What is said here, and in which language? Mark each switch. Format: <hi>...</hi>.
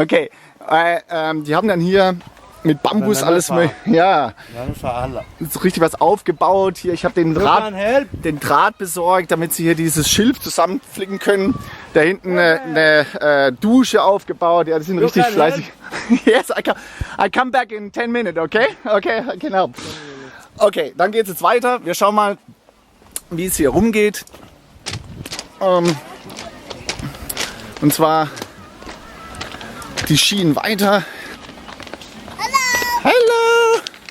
<de>Okay, die haben dann hier mit Bambus alles ja, so richtig was aufgebaut. Hier, ich habe den Draht besorgt, damit sie hier dieses Schilf zusammenflicken können. Da hinten eine Dusche aufgebaut. Ja, die sind richtig fleißig.</de> <en>Yes, I come back in 10 minutes, okay? Okay, I can help.</en> <de>Okay, dann geht es jetzt weiter. Wir schauen mal, wie es hier rumgeht. Und zwar die Schienen weiter. Hallo!</de>